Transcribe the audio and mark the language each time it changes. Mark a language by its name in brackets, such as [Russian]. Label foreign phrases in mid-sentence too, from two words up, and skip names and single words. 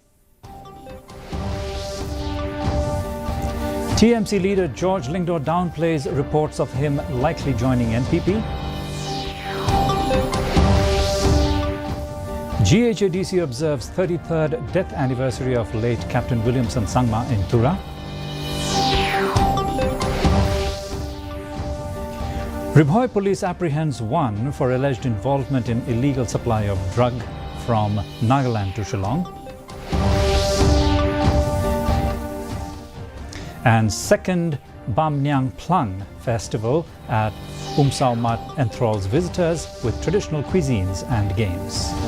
[English] TMC leader George Lyngdoh downplays reports of him likely joining NPP. GHADC observes 33rd death anniversary of late Captain Samma in Tura. Ribhoi police apprehends one for alleged involvement in illegal supply of drug from Nagaland to Shillong. And second Bamnyang Plang festival at Umsao Mat enthralls visitors with traditional cuisines and games.